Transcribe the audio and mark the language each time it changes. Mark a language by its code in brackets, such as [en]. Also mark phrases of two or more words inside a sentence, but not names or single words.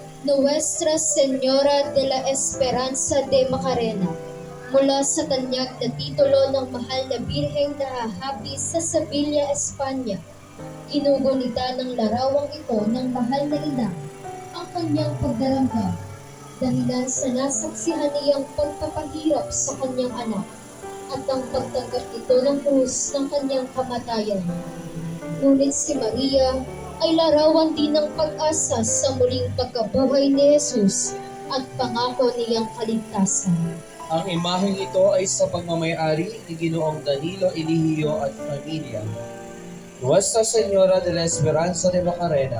[es] Nuestra Señora de la Esperanza de Macarena, [tl] mula sa tanyag na titulo ng mahal na Birheng nahahapi sa Sevilla, Espanya. Ginugunita ng larawang ito ng mahal na ina ang kanyang pagdarangdam, dahilan sa nasaksihan niyang pagpapahirap sa kanyang anak at ang pagtanggap ito ng krus ng kanyang kamatayan. Ngunit si Maria ay larawan din ng pag-asa sa muling pagkabuhay ni Jesus at pangako niyang kaligtasan. Ang imaheng ito ay sa pagmamayari ni Ginoong Danilo Eligio at pamilya. [es] Nuestra Señora de la Esperanza de Macarena,